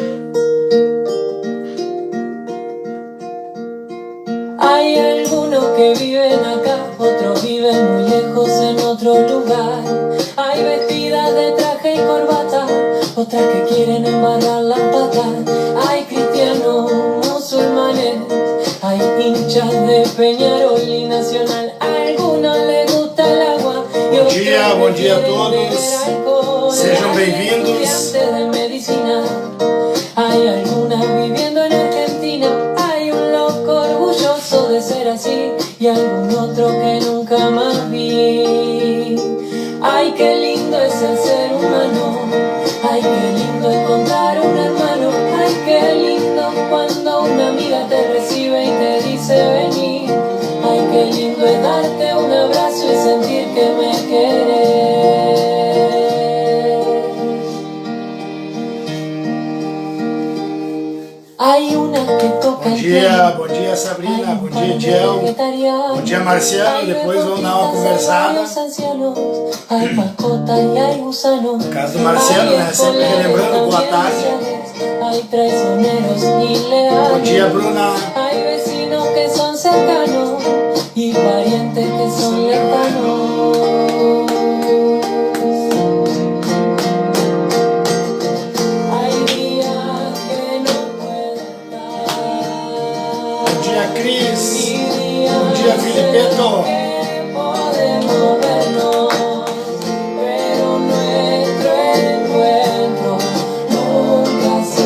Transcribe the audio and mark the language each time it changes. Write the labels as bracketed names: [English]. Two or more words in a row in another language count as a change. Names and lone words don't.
[Spanish] Hay algunos que viven acá, otros viven muy lejos en otro lugar. Hay vestidas de traje y corbata, otras que quieren embarrar las patas. Hay cristianos, musulmanes, hay hinchas de Peñarol y Nacional. A algunos les gusta el agua y [Portuguese] bom dia a todos. Sejam bem-vindos. [Spanish] Hay algunas viviendo en Argentina, hay un loco orgulloso de ser así y algún otro que nunca más vi. Ay, qué lindo es el ser humano. Ay, qué lindo encontrar un hermano. Ay, qué lindo cuando una amiga te recibe y te dice vení. Ay, qué lindo es darte un abrazo y sentir que me querés. Hay unas que tocan. [Portuguese] Bom dia Sabrina, bom dia Diel, bom dia Marciano, depois vamos dar uma conversada. No caso do Marciano, né, sempre relembrando, boa tarde. Bom dia Bruna. [Spanish] Hay vecinos que son cercanos y parientes que son lejanos. [Portuguese] Cris, bom dia Filipeto. [Spanish] Podemos vernos, pero nuestro encuentro nunca se